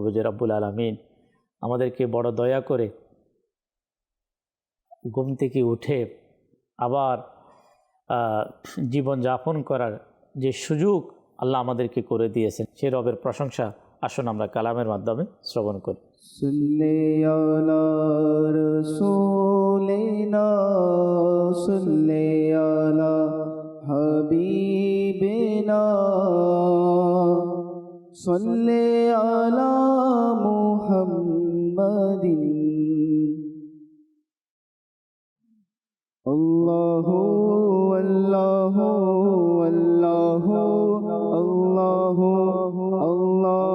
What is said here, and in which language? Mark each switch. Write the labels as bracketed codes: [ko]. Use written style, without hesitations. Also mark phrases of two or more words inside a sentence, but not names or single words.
[bn] যে রব্বুল আলামিন আমাদেরকে বড় দয়া করে ঘুম থেকে উঠে আবার জীবন যাপন করার যে সুযোগ আল্লাহ আমাদেরকে করে দিয়েছেন। সেই রবের প্রশংসা আসুন আমরা কালামের মাধ্যমে শ্রবণ করি। [ar] صلی علی رسولنا صلی علی حبیبنا صلی علی محمد اللہ اللہ اللہ اللہ اللہ